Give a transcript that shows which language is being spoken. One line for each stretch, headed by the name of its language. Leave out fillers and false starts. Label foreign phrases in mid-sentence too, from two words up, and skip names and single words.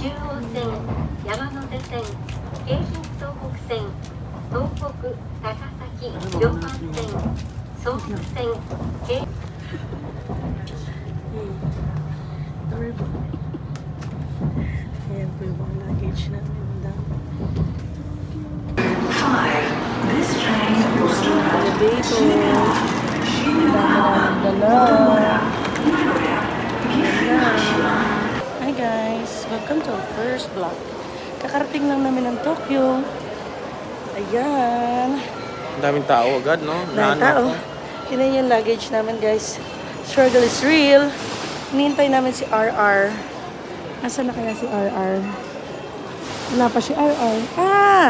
Japanese: 中央線、山手線、京浜東北線、東北高崎常磐線、総武線、京
Filipino: Ayan po yung mga luggage namin.
English: Hi guys! Welcome to our first vlog.
Filipino: Kakarating lang namin ng Tokyo. Ayan. Ang daming tao agad, no? Dahil tao. Yun yung luggage namin guys.
English: Struggle is real.
Filipino: Hinihintay namin si RR. Nasaan na kaya si RR? Wala pa si RR. Ah!